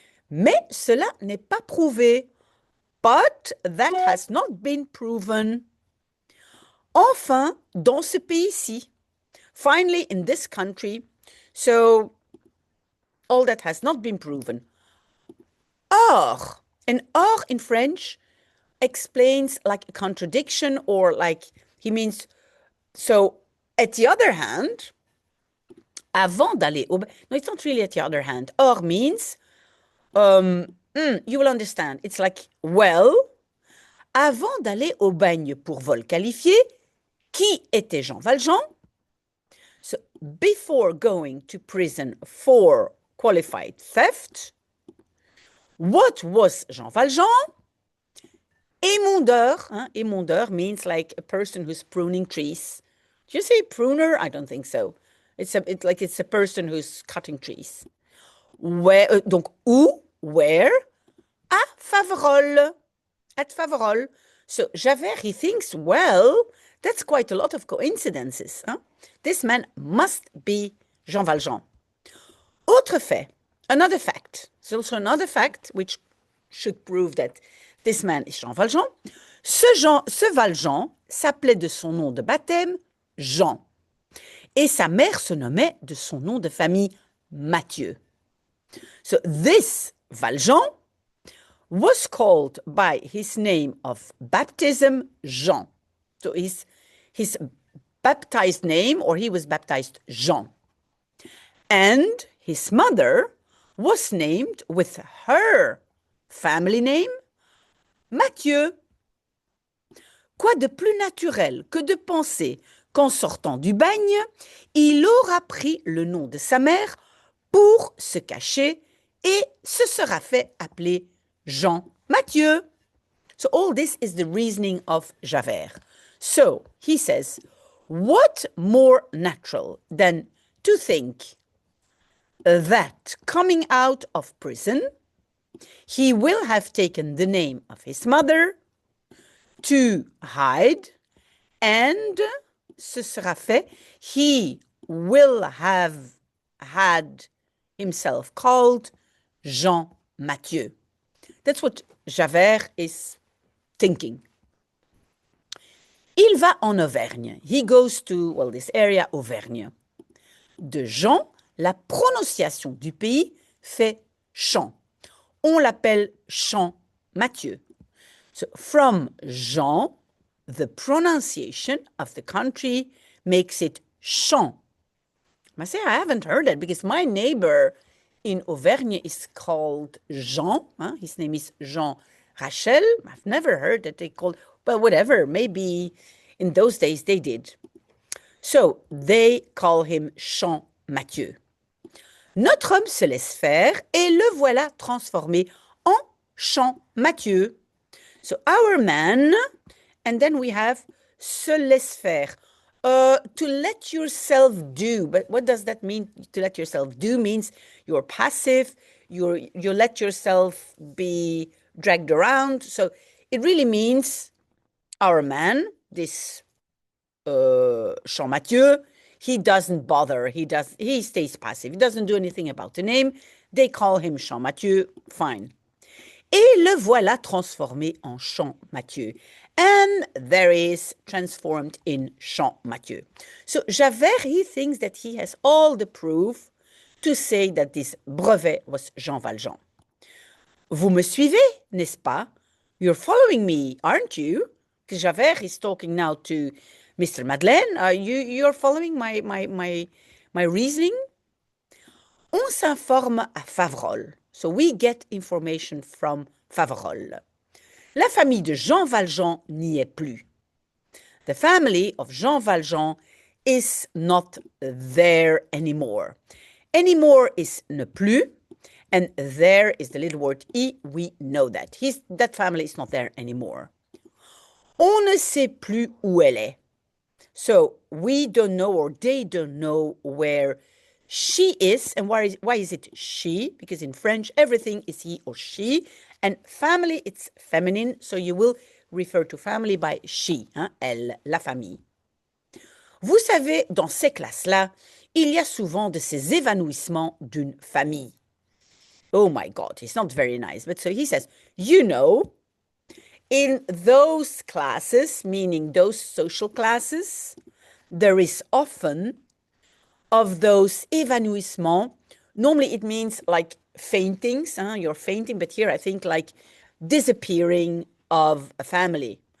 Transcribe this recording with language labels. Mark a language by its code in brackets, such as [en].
[fr] Mais cela n'est pas prouvé. [en] But that has not been proven. [fr] Enfin, dans ce pays-ci, [en] finally in this country, so all that has not been proven. Or, and or in French explains like a contradiction, or like he means, so at the other hand, [fr] avant d'aller au... [en] No, it's not really at the other hand. Or means, you will understand. It's like, well, [fr] avant d'aller au bagne pour vol qualifié, qui était Jean Valjean? [en] So, before going to prison for qualified theft, what was Jean Valjean? Émondeur. Émondeur means like a person who's pruning trees. Do you say pruner? I don't think so. It's a person who's cutting trees. Where, [fr] donc, où? [en] Where? À Faverolles. At Faverolles. So Javert, he thinks, well, that's quite a lot of coincidences. Huh? This man must be Jean Valjean. [fr] Autre fait, [en] another fact. There's also another fact which should prove that this man is Jean Valjean. [fr] Ce Valjean s'appelait de son nom de baptême Jean. Et sa mère se nommait de son nom de famille Mathieu. [en] So this Valjean was called by his name of baptism Jean. So his baptized name, or he was baptized Jean. And his mother was named with her family name Mathieu. [fr] Quoi de plus naturel que de penser qu'en sortant du bagne, il aura pris le nom de sa mère pour se cacher et se sera fait appeler Jean Mathieu. [en] So all this is the reasoning of Javert. So he says, what more natural than to think that coming out of prison, he will have taken the name of his mother to hide, and [fr] ce sera fait, [en] he will have had himself called Jean Mathieu. That's what Javert is thinking. [fr] Il va en Auvergne. [en] He goes to, well, this area, Auvergne. [fr] De Jean, la prononciation du pays fait Champ. On l'appelle Champ Mathieu. [en] So from Jean, the pronunciation of the country makes it Champ. I say I haven't heard that because my neighbor in Auvergne is called Jean. His name is Jean Rachel. I've never heard that they called, but whatever, maybe in those days they did. So they call him Champmathieu. [fr] Notre homme se laisse faire et le voilà transformé en Champmathieu. [en] So our man, and then we have [fr] se laisse faire. [en] To let yourself do. But what does that mean? To let yourself do means you're passive, you let yourself be dragged around. So it really means our man, this Champmathieu, he doesn't bother. He stays passive. He doesn't do anything about the name. They call him Champmathieu. Fine. [fr] Et le voilà transformé en Champmathieu. [en] And there is transformed in Champmathieu. So Javert, he thinks that he has all the proof to say that this brevet was Jean Valjean. [fr] Vous me suivez, n'est-ce pas? [en] You're following me, aren't you? Because Javert is talking now to Mr. Madeleine. You're following my reasoning? [fr] On s'informe à Faverolles. [en] So we get information from Faverolles. [fr] La famille de Jean Valjean n'y est plus. [en] The family of Jean Valjean is not there anymore. Anymore is ne plus, and there is the little word I. We know that. That family is not there anymore. [fr] On ne sait plus où elle est. [en] So we don't know, or they don't know where she is. And why is it she? Because in French, everything is he or she. And family, it's feminine. So you will refer to family by she, [fr] hein, elle, la famille. Vous savez, dans ces classes-là, il y a souvent de ces évanouissements d'une famille. [en] Oh my God, it's not very nice. But so he says, you know, in those classes, meaning those social classes, there is often of those évanouissements. Normally it means like faintings, you're fainting, but here I think like disappearing of a family.